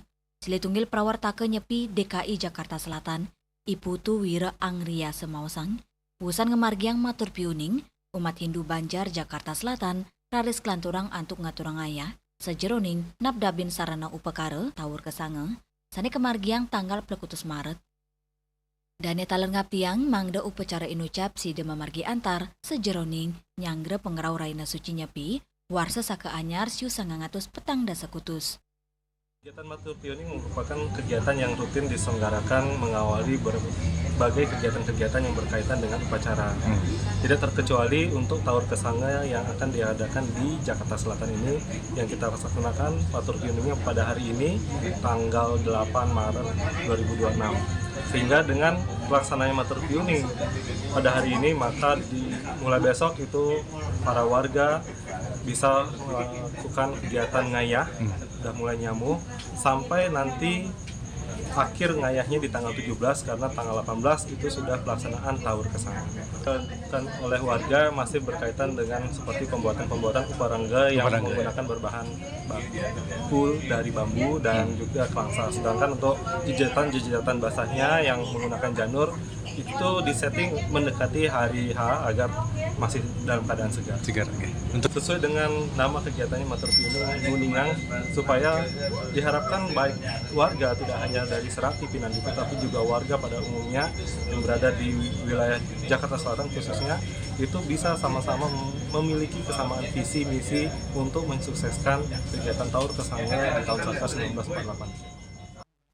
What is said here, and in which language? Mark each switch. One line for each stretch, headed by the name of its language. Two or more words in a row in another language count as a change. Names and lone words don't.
Balinese: Silitunggil prawarta ke Nyepi DKI Jakarta Selatan, Iputu Wira Angria Semawasang, usan ngemargiang matur piuning, umat Hindu Banjar Jakarta Selatan, raris kelanturang antuk ngaturang ayah, sejeroning nabdabin sarana upakara taur kesange, sani kemargiang tanggal plekutus Maret. Dane talengap tiang mangda upacara inucap si dema margi antar, sejeroning nyangre pengerau Raina Suci Nyepi, warsa saka anyar siu 900 petang dasa kutus.
Indonesian: Kegiatan matur piuning merupakan kegiatan yang rutin diselenggarakan mengawali berbagai kegiatan-kegiatan yang berkaitan dengan upacara. Tidak terkecuali untuk taur kesange yang akan diadakan di Jakarta Selatan ini yang kita laksanakan matur piuningnya pada hari ini tanggal 8 Maret 2026. Sehingga dengan pelaksananya matur piuning pada hari ini maka mulai besok itu para warga bisa melakukan kegiatan ngayah, udah mulai nyamu sampai nanti akhir ngayahnya di tanggal 17 karena tanggal 18 itu sudah pelaksanaan taur kesange. Dan oleh warga masih berkaitan dengan seperti pembuatan uparangga yang menggunakan berbahan bambu dari bambu dan juga kelangsa. Sedangkan untuk jejatan basahnya yang menggunakan janur itu disetting mendekati hari H agar masih dalam keadaan segar. Okay. Untuk sesuai dengan nama kegiatannya matur piuning Guningang, supaya diharapkan baik warga tidak hanya dari Serati Pinandipa tapi juga warga pada umumnya yang berada di wilayah Jakarta Selatan khususnya itu bisa sama-sama memiliki kesamaan visi misi untuk mensukseskan kegiatan taur kesange di tahun 1948.